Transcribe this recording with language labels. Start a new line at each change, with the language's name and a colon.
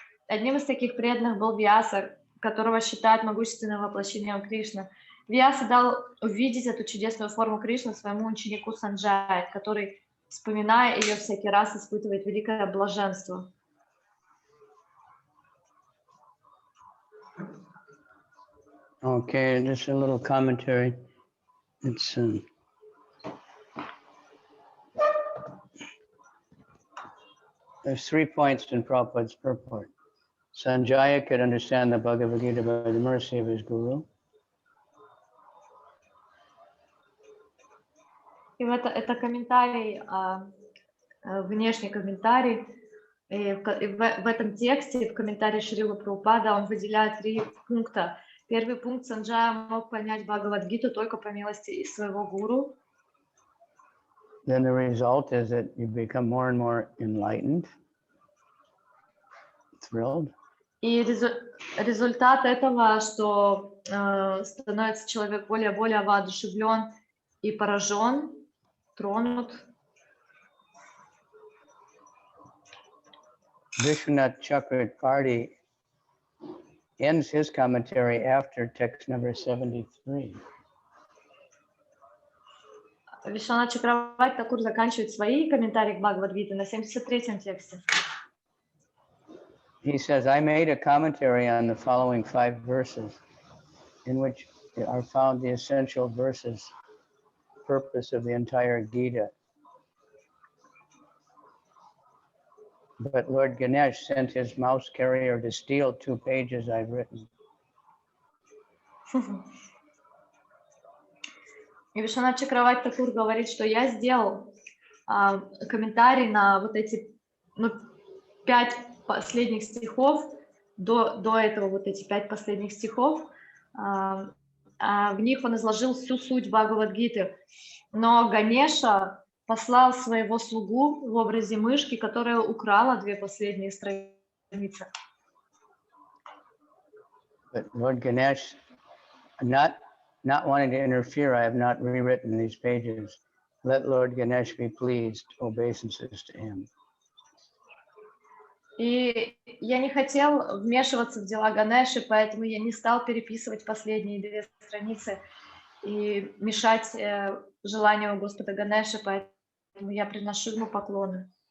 Russian: Одним из таких преданных был Вьяса, которого считают могущественным воплощением Кришны. Вьяса дал увидеть эту чудесную форму Кришны своему ученику Санджая, который, вспоминая ее, всякий раз испытывает великое блаженство.
English: Okay, just a little commentary. It's there's 3 points in Prabhupada's purport. Sanjaya could understand the Bhagavad-Gita by the mercy of his guru.
Russian: И это комментарий, внешний комментарий. И в этом тексте, в комментарии Шрилы Прабхупада, он выделяет 3 пункта. Первый пункт: Санджая мог понять Бхагавад-гиту только по милости своего гуру.
English: Then the result is that you become more and more enlightened, thrilled.
Russian: И результат этого, что становится человек более и более воодушевлен и поражен, тронут.
English: Vishwanath Chakravarti ends his commentary after text number 73.
Russian: Вишванат Чакраварти Такур заканчивает свои комментарии к Бхагавад-гите на 73-м тексте.
English: He says, I made a commentary on the following 5 verses, in which are found the essential verses, purpose of the entire Gita. But Lord Ganesh sent his mouse carrier to steal 2 pages I've written.
Russian: И Вишванат Чакраварти Такур говорит, что я сделал комментарий на вот эти 5 последних стихов, до этого вот эти 5 последних стихов, в них он изложил всю суть Бхагавад-гиты. Но Ганеша послал своего слугу в образе мышки, которая украла 2 последние страницы.
English: But Lord Ganesh, not wanting to interfere, I have not rewritten these pages. Let Lord Ganesh be pleased, obeisances to him.
Russian: И я не хотел вмешиваться в дела Ганеши, поэтому я не стал переписывать последние 2 страницы и мешать желанию Господа Ганеши, поэтому я приношу ему поклоны.